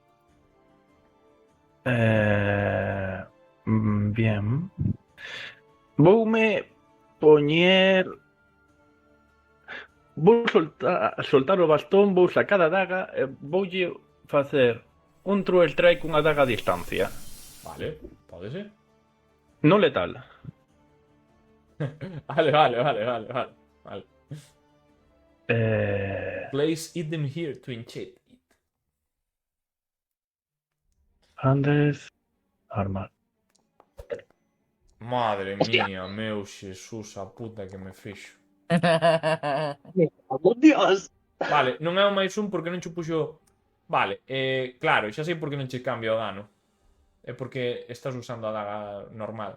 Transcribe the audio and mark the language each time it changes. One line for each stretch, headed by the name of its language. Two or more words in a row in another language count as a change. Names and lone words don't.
Spanish: Bien.
Galician: Voume poñer... Vou soltar o bastón, vou sacar a daga e voulle facer un
English: true strike
Galician: cunha daga a distancia. Vale, pode ser. Non letal. Vale.
English: Place item here to enchant it.
Galician: Andes... Arma. Madre mía, meu Xesús, a puta que me fixo.
Spanish: ¡Oh, Dios!
Galician: Vale, non é o máis un porque non che puxo... Vale, claro, xa sei por que non che cambia o dano. É porque estás usando a daga normal.